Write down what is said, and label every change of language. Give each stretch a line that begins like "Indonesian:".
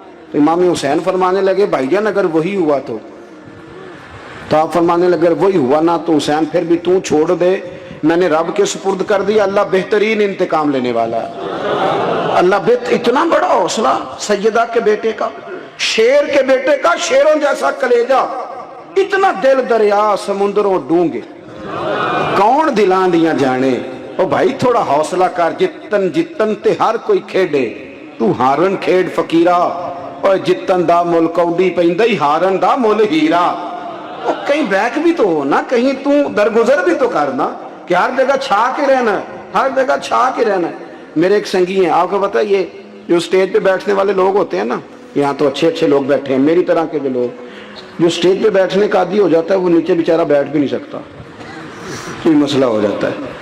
Urdu: تو امام حسین فرمانے لگے بھائی جان اگر وہی ہوا تو آپ فرمانے لگے اگر وہی ہوا نا تو حسین پھر بھی تو چھوڑ دے, میں نے رب کے سپرد کر دیا, اللہ بہترین انتقام لینے والا ہے. اللہ اتنا بڑا حوصلہ سیدہ کے بیٹے کا, شیر کے بیٹے کا, شیروں جیسا کلیجہ,
Punjabi: اتنا دل دریا سمندروں ڈونگے, کون دلان دیا جانے. او بھائی تھوڑا حوصلہ کر, جتن تے ہر کوئی کھیڑے, تو ہارن کھیڑ فقیرہ, اور جتن دا مل کوڈی پیندئی ہارن دا مل ہیرا.
Urdu: کہیں بیک بھی تو ہو نا, کہیں تو درگزر بھی تو کرنا, کہ ہر جگہ چھا کے رہنا ہے, ہر جگہ چھا کے رہنا ہے. میرے ایک سنگی ہیں, آپ کو پتا ہے یہ جو سٹیج پہ بیٹھنے والے لوگ ہوتے ہیں نا, یہاں تو اچھے لوگ بیٹھے ہیں, میری طرح کے جو لوگ جو سٹیج پہ بیٹھنے کا عادی ہو جاتا ہے وہ نیچے بیچارہ بیٹھ بھی نہیں سکتا, کوئی مسئلہ ہو جاتا ہے.